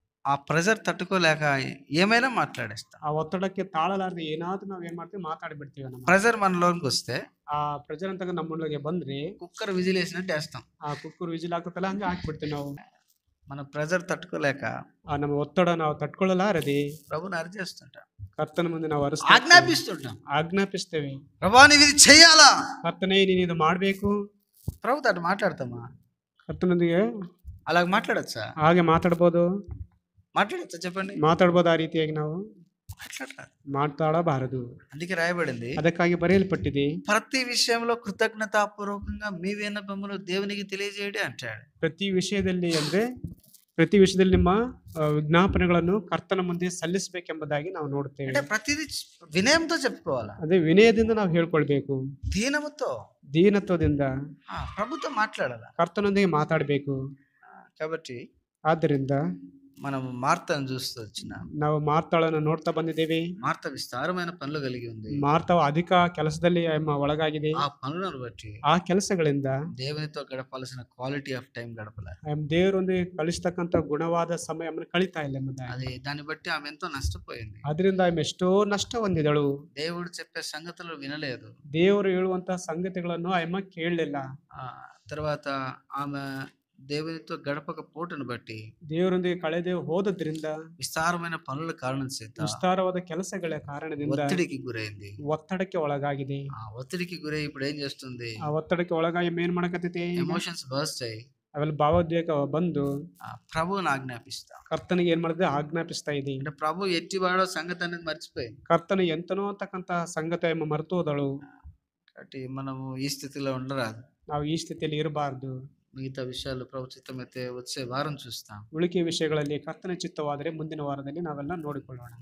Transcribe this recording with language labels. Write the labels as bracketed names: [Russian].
[Telugu] ఆ ప్రెషర్ తట్టుకోలేక ఏమైనా మాట్లాడేస్తాం. [Kannada] ಆ ಒತ್ತಡಕ್ಕೆ ತಾಳಲಾರದೆ ಏನಾದ್ರೂ ನಾವ್ ಏನ್ ಮಾಡ್ತೀವಿ, ಮಾತಾಡಿಬಿಡ್ತೀವಿ. ನಮ್ಮ [Telugu] ప్రెషర్ మనలోకి వస్తే, [Kannada] ಆ ಪ್ರೆಷರ್ ಅಂತ ನಮ್ಮೊಳಗೆ ಬಂದ್ರೆ [Telugu] కుక్కర్ విజిల్ వేసినట్టు వేస్తాం. [Kannada] ಆ ಕುಕ್ಕರ್ ವಿಜಿಲ್ ಆಗ್ತಲ್ಲ ಹಂಗೆ ಹಾಕ್ಬಿಡ್ತೀವಿ ನಾವು. [Telugu] మన ప్రెషర్ తట్టుకోలేక, [Kannada] ನಮ್ಮ ಒತ್ತಡ ನಾವು ತಟ್ಕೊಳ್ಳಲಾರದೆ [Telugu] ప్రభుని అరిచేస్తుంటాం, [Kannada] ಕರ್ತನ ಮುಂದೆ ನಾವು [Telugu] ఆజ్ఞాపిస్తుంటాం. ప్రభా నీవు ఇది చెయ్యాలా, [Kannada] ಕರ್ತನೇ ನೀನು ಇದು ಮಾಡ್ಬೇಕು. [Telugu] ప్రభుతో అటు మాట్లాడతామా, [Kannada] ಕರ್ತನೊಂದಿಗೆ [Telugu] అలాగ మాట్లాడచ్చా, [Kannada] ಹಾಗೆ ಮಾತಾಡ್ಬೋದು, [Telugu] మాట్లాడచ్చా చెప్పండి, [Kannada] ಮಾತಾಡ್ಬೋದು. ಆ ರೀತಿಯಾಗಿ ನಾವು ಮಾತಾಡಬಾರದು. [Telugu] అందుకే రాయబడింది, [Kannada] ಅದಕ್ಕಾಗಿ ಬರೆಯಲ್ಪಟ್ಟಿದೆ, [Telugu] ప్రతి విషయంలో కృతజ్ఞతాపూర్వకంగా మీ విన్నపములు దేవునికి తెలియజేయడే అంటాడు. [Kannada] ಪ್ರತಿ ವಿಷಯದಲ್ಲಿ ಅಂದ್ರೆ ಪ್ರತಿ ವಿಷಯದಲ್ಲಿ ನಿಮ್ಮ ವಿಜ್ಞಾಪನೆಗಳನ್ನು ಕರ್ತನ ಮುಂದೆ ಸಲ್ಲಿಸಬೇಕೆಂಬುದಾಗಿ ನಾವು ನೋಡುತ್ತೇವೆ. [Telugu] అంటే ప్రతిదీ వినయంతో చెప్పుకోవాలా, [Kannada] ಅದೇ ವಿನಯದಿಂದ ನಾವು ಹೇಳ್ಕೊಳ್ಬೇಕು, ದೀನತ್ವದಿಂದ [Telugu] ప్రభుతో మాట్లాడాలా, [Kannada] ಕರ್ತನೊಂದಿಗೆ ಮಾತಾಡಬೇಕು. [Telugu] కాబట్టి [Kannada] ಆದ್ದರಿಂದ [Telugu] మనం మార్తను చూస్తూ వచ్చినాం, [Kannada] ನಾವು ಮಾರ್ತಾಳನ್ನು ನೋಡ್ತಾ ಬಂದಿದ್ದೇವೆ. [Telugu] మార్త విస్తారమైన పనులు కలిగి ఉంది, [Kannada] ಮಾರ್ತಾವು ಅಧಿಕ ಕೆಲಸದಲ್ಲಿ ಒಳಗಾಗಿದೆ. [Telugu] ఆ పనులను బట్టి, [Kannada] ಆ ಕೆಲಸಗಳಿಂದ [Telugu] దేవునితో గడపాల్సిన క్వాలిటీ ఆఫ్ టైం గడపలేదు, [Kannada] ದೇವರೊಂದಿಗೆ ಕಳಿಸ್ತಕ್ಕಂಥ ಗುಣವಾದ ಸಮಯ ಕಳೀತಾ ಇಲ್ಲ ಎಂಬುದಾಗಿ. [Telugu] అది దాన్ని బట్టి ఆమె ఎంతో నష్టపోయింది. [Kannada] ಅದರಿಂದ ಆమె ಎಷ್ಟೋ ನಷ್ಟ ಹೊಂದಿದಳು. [Telugu] దేవుడు చెప్పే సంగతులు వినలేదు, [Kannada] ದೇವರು ಹೇಳುವಂತಹ ಸಂಗತಿಗಳನ್ನು ಆమె ಕೇಳಲಿಲ್ಲ. [Telugu] తర్వాత ఆమె దేవునితో గడపకపోవటను బట్టి, [Kannada] ದೇವರೊಂದಿಗೆ ಕಳೆದೇ ಹೋದದ್ರಿಂದ, [Telugu] విస్తారమైన పనుల కారణం చేత, [Kannada] ವಿಸ್ತಾರವಾದ ಕೆಲಸಗಳ ಕಾರಣದಿಂದ [Telugu] ఒత్తిడికి గురైంది, [Kannada] ಒತ್ತಡಕ್ಕೆ ಒಳಗಾಗಿದೆ. [Telugu] ఆ ఒత్తిడికి గురై ఇప్పుడు ఏం చేస్తుంది, [Kannada] ಆ ಒತ್ತಡಕ್ಕೆ ಒಳಗಾಗಿ ಏನ್ ಮಾಡಕತ್ತೈತಿ, [Telugu] ఎమోషన్స్ బర్స్ట్ అయ్యి, [Kannada] ಅವೆಲ್ಲ ಭಾವೋದ್ವೇಗ ಬಂದು [Telugu] ప్రభువుని ఆజ్ఞాపిస్తాం. [Kannada] ಕರ್ತನಿಗೆ ಏನ್ ಮಾಡಿದ್ರೆ ಆಜ್ಞಾಪಿಸ್ತಾ ಇದೆ. [Telugu] అంటే ప్రభు ఎట్టివాడో సంగతి అనేది మర్చిపోయింది, [Kannada] ಕರ್ತನ ಎಂತನೋ ಅಂತಕ್ಕಂತ ಸಂಗತಿ ಮರೆತು ಹೋದಳು. [Telugu] కాబట్టి మనము ఈ స్థితిలో ఉండరాదు, [Kannada] ನಾವು ಈ ಸ್ಥಿತಿಯಲ್ಲಿ ಇರಬಾರ್ದು. [Telugu] మిగతా విషయాలు ప్రభు చిత్తమైతే వచ్చే వారం చూస్తాం. [Kannada] ಉಳಿಕೆ ವಿಷಯಗಳಲ್ಲಿ ಕರ್ತನ ಚಿತ್ತವಾದರೆ ಮುಂದಿನ ವಾರದಲ್ಲಿ ನಾವೆಲ್ಲ ನೋಡಿಕೊಳ್ಳೋಣ.